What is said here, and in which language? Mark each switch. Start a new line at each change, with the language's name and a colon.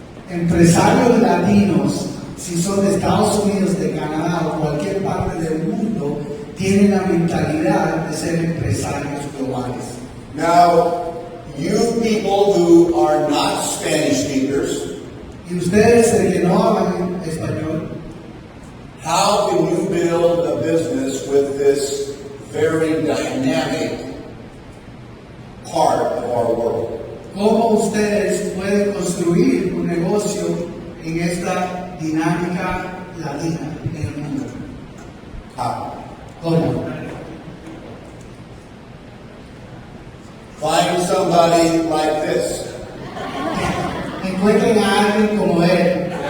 Spanish: Empresarios latinos, si son de Estados Unidos, de Canadá o cualquier parte del mundo, tienen la mentalidad de ser empresarios globales.
English: Now, you people who are not Spanish speakers,
Spanish: Y ustedes que no hablan español,
English: how can you build a business with this very dynamic part of our world?
Spanish: ¿cómo ustedes pueden construir un negocio en esta dinámica latina en el mundo?
English: How?
Spanish: ¿Cómo?
English: Find somebody like this.
Spanish: Encuentren a alguien como él.